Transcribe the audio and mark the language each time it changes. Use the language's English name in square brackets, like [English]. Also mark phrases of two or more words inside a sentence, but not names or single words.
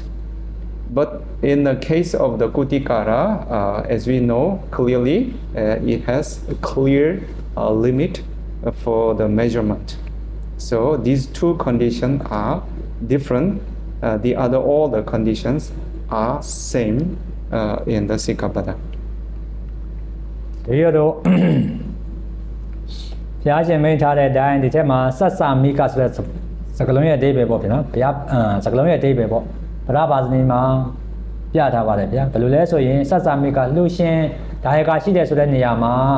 [English] But in the case of the Kutikara, as we know clearly, it has a clear limit for the measurement. So these two conditions are different. All the conditions are same in the Sikkhapada. [Burmese] ဒီတော့ဘုရားရှင်မိန့်ထားတဲ့အတိုင်းဒီထဲမှာစัสสาမိကဆိုတဲ့စကားလုံးရဲ့အဓိပ္ပာယ်ပေါ့ဗျာနော်ဘုရားစကားလုံးရဲ့အဓိပ္ပာယ်ပေါ့ဗရဘာဇနီမှာပြထားပါတယ်ဗျာဘယ်လိုလဲဆိုရင်စัสสาမိကလှူရှင်ဒါယကရှိတယ်ဆိုတဲ့နေရာမှာ